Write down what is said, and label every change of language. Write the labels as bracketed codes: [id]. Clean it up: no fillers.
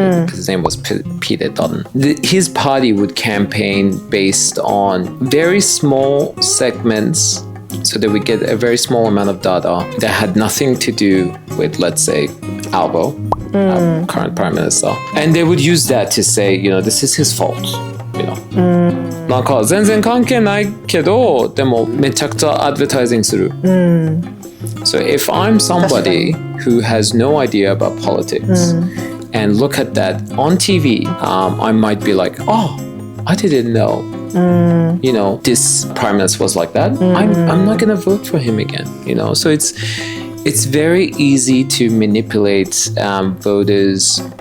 [en] His name was Peter Dutton. His party would campaign based on very small segments, so they would get a very small amount of data that had nothing to do with, let's say, Albo, current prime minister, and they would use that to say, this is his fault. [ja] なんか全然関係ないけど、でもめちゃくちゃアドバタイジングする。 [en] So if I'm somebody who has no idea about politics and look at that on TV, I might be like, oh, I didn't know. This prime minister was like that. I'm not gonna vote for him again. So it's very easy to manipulate voters.